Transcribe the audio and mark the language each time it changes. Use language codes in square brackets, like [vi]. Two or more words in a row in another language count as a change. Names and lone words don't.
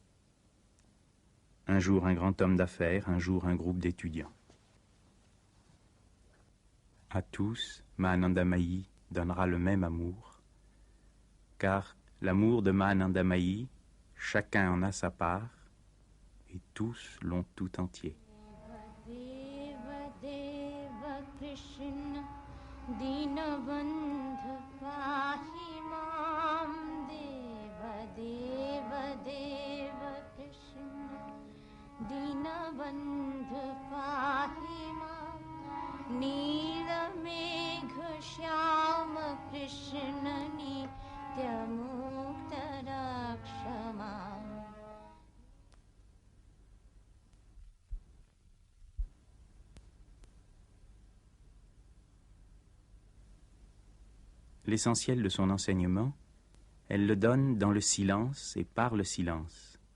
[fr] Un jour, un grand homme d'affaires. Un jour, un groupe d'étudiants. À tous, Mahanandamayi donnera le même amour, car l'amour de Mahanandamayi, chacun en a sa part, et tous l'ont tout entier. [sa] Krishna Dinabandha Pahi Mam Deva Deva Deva Krishna Dinabandha Pahi Mam Nila Megha Shyama Krishna Nitya Mukta Rakshama. [fr] L'essentiel de son enseignement, elle le donne dans le silence et par le silence.